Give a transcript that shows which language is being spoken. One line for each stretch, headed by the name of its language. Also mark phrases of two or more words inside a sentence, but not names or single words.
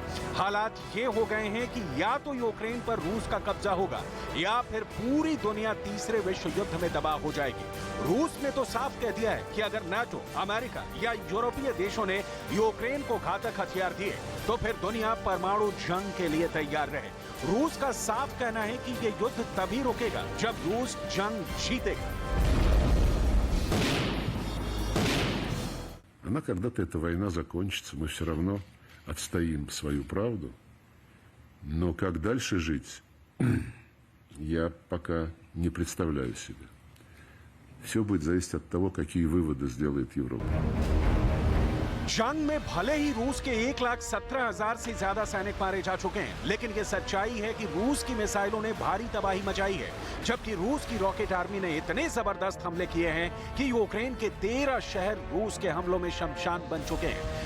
Hindi: हालात ये हो गए हैं कि या तो यूक्रेन पर रूस का कब्जा होगा या फिर पूरी दुनिया तीसरे विश्व युद्ध में तबाह हो जाएगी। रूस ने तो साफ कह दिया है कि अगर नेटो, अमेरिका या यूरोपीय देशों ने यूक्रेन को घातक हथियार दिए तो फिर दुनिया परमाणु जंग के लिए तैयार रहे। रूस का साफ कहना है कि ये युद्ध तभी रुकेगा जब रूस जंग जीतेगा।
Russian: Она когда-то эта война закончится, мы все равно отстоим свою правду. Но как дальше жить, я пока не представляю себе. Все будет зависеть от того, какие выводы сделает Европа.
Hindi: जंग में भले ही रूस के 1,17,000 से ज्यादा सैनिक मारे जा चुके हैं, लेकिन ये सच्चाई है कि रूस की मिसाइलों ने भारी तबाही मचाई है। जबकि रूस की रॉकेट आर्मी ने इतने जबरदस्त हमले किए हैं कि यूक्रेन के 13 शहर रूस के हमलों में शमशान बन चुके हैं।